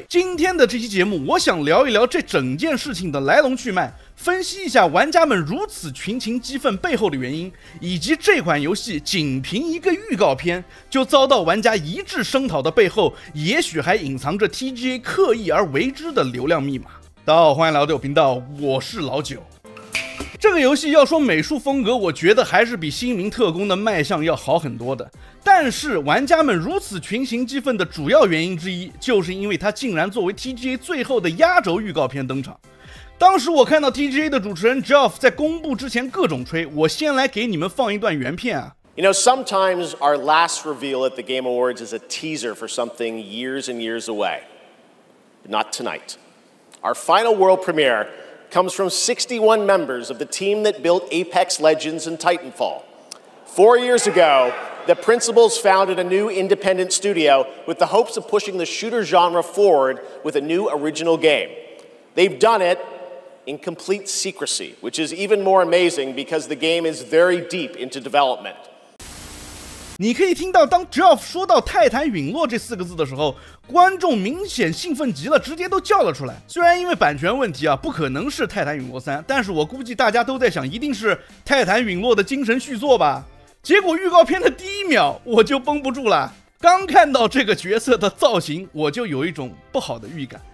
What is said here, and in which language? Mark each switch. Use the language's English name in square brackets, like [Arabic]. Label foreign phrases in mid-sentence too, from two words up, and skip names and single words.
[Chinese] 今天的這期節目，我想聊一聊這整件事情的來龍去脈，分析一下玩家們如此群情激憤背後的原因，以及這款遊戲僅憑一個預告片就遭到玩家一致聲討的背後，也許還隱藏着 TGA 刻意而為之的流量密碼。大家好，歡迎來到我頻道，我是老九。這個遊戲要說美術風格，我覺得還是比新名特工的賣相要好很多的。但是玩家們如此群情激憤的主要原因之一，就是因為它竟然作為 TGA 最後的壓軸預告片登场。當時我看到 TGA 的主持人 Geoff 在公布之前各種吹，我先來給你們放一段原片啊。 [English] You know, sometimes our last reveal at the Game Awards is a teaser for something years and years away. Not tonight. Our final world premiere comes from 61 members of the team that built Apex Legends and Titanfall. 4 years ago, the principals founded a new independent studio with the hopes of pushing the shooter genre forward with a new original game. They've done it in complete secrecy, which is even more amazing because the game is very deep into development. [Chinese] 你可以聽到當 Geoff 說到泰坦隕落這4個字的時候，觀眾明顯興奮極了，直接都叫了出來。雖然因為版權問題啊，不可能是泰坦隕落3，但是我估計大家都在想，一定是泰坦隕落的精神續作吧。結果預告片的第1秒我就繃不住了，剛看到這個角色的造型，我就有一種不好的預感。